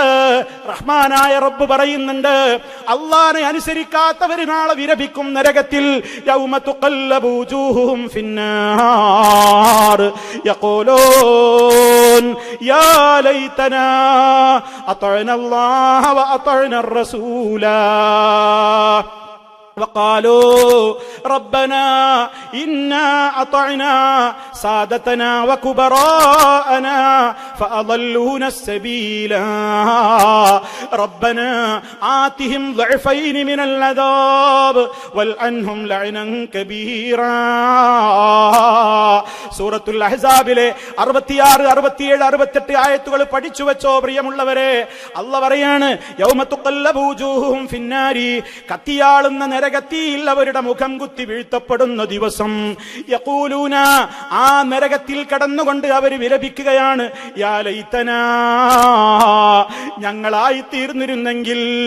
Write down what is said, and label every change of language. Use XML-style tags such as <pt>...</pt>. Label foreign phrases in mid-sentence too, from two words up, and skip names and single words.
<ml>റഹ്മാനായ റബ്ബ് പറയുന്നുണ്ട്, അള്ളാനെ അനുസരിക്കാത്തവർ നാളെ വിരപിക്കും നരകത്തിൽ.</ml> <ar>يوم تقلب وجوههم في النار يقولون يا ليتنا أطعنا الله وأطعنا الرسولا وقالوا ربنا إنا أطعنا سادتنا وكبراءنا فأضلونا السبيل ربنا آتهم ضعفين من العذاب والعنهم لعنا كبيرا.</ar> <ml>സൂറത്തുൽ അഹ്സാബിലെ 66, 67, 68 ആയത്തുകൾ പഠിച്ചു വെച്ചോ പ്രിയമുള്ളവരെ. അല്ലാഹ് പറയാണ്,</ml> <ar>يوم تقلب وجوههم في النار,</ar> <ml>കത്തിയാളുന്ന നരകത്തിൽ അവരുടെ മുഖം കുത്തി വീഴ്ത്തപ്പെടുന്ന ദിവസം. യഖൂലൂന, ആ നരകത്തിൽ കടന്നുകൊണ്ട് അവർ വിലപിക്കുകയാണ്,</ml> <ar>يا ليتنا,</ar> <ml>ഞങ്ങളായി തീർന്നിരുന്നെങ്കിൽ,</ml>